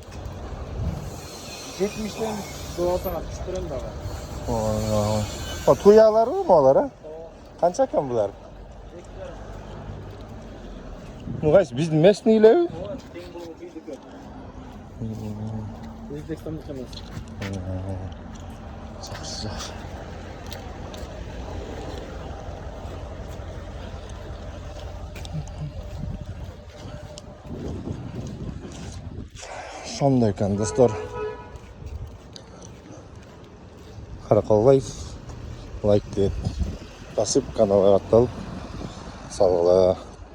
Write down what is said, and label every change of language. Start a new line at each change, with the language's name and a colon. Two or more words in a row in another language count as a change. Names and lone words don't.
Kyrgyz: 70'den 90'a түштүрөм дагы. О, туяларбы булар, а? Канча экен булар? Мугайс биздин местныйлерби? Өзбекстандык эмес.
Kazakh: Жақсы. Сондай екен достар. Қарақалбай лайк деп басып каналға атталып салғыла.